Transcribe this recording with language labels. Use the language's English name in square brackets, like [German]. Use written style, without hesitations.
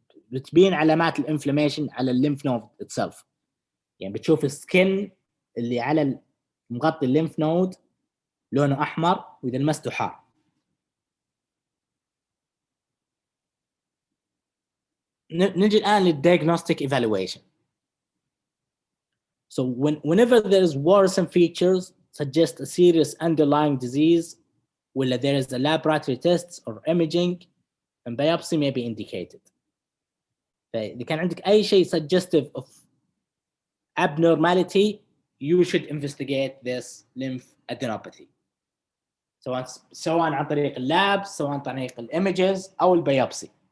[Arabic] بتبين علامات الانفلاميشن على الليمف نود itself. يعني بتشوف السكن اللي على مغطي الليمف نود لونه احمر واذا لمسته حار. نجي الان لل [English] diagnostic evaluation. So whenever there is worrisome features suggest a serious underlying disease, whether there is a laboratory tests or imaging, and biopsy may be indicated. [Arabic] فإذا كان عندك أي شيء [English] suggestive of abnormality, you should investigate this lymphadenopathy. [Arabic] سواء عن طريق اللاب، سواء عن طريق الإيمجز أو البيوبسي.